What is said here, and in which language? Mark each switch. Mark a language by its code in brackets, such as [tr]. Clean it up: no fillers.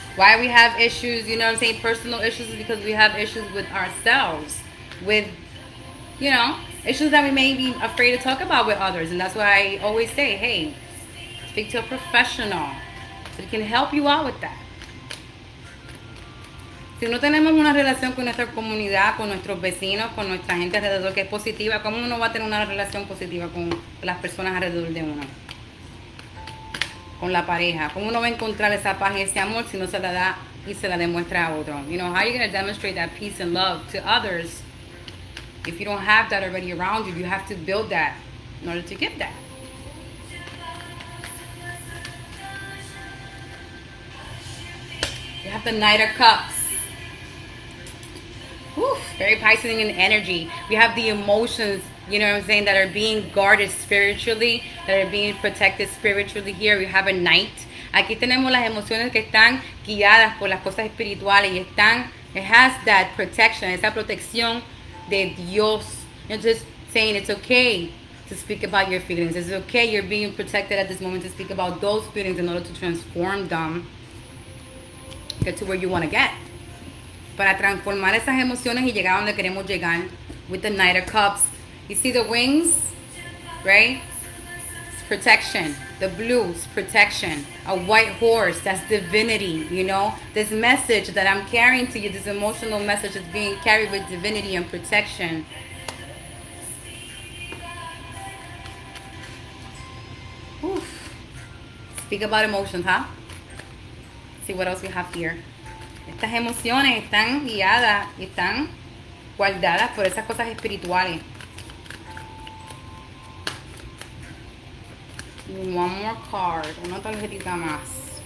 [en] Why we have issues, personal issues, is because we have issues with ourselves. With, issues that we may be afraid to talk about with others. And that's why I always say, hey, speak to a professional so it can help you out with that. [es] Si no tenemos una relación con nuestra comunidad, con nuestros vecinos, con nuestra gente alrededor que es positiva, ¿cómo uno va a tener una relación positiva con las personas alrededor de uno? Con la pareja. ¿Cómo uno va a encontrar esa paz y ese amor si no se la da y se la demuestra a otro? [en] How are you going to demonstrate that peace and love to others if you don't have that already around you? You have to build that in order to give that. You have the Knight of Cups. Whew, very Pisces in energy. We have the emotions, that are being guarded spiritually, that are being protected spiritually here. We have a Knight. [es] Aquí tenemos las emociones que están guiadas por las cosas espirituales y [en] it has that protection, [es] esa protección de Dios. [en] You're just saying it's okay to speak about your feelings. It's okay, you're being protected at this moment to speak about those feelings in order to transform them, get to where you want to get. [es] Para transformar esas emociones y llegar a donde queremos llegar. [en] With the Knight of Cups. You see the wings? Right? It's protection. The blue is protection. A white horse, that's divinity, This message that I'm carrying to you, this emotional message is being carried with divinity and protection. Oof. Speak about emotions, huh? See what else we have here. [es] Estas emociones están guiadas y están guardadas por esas cosas espirituales. [en] One more card, [es] una tarjetita más.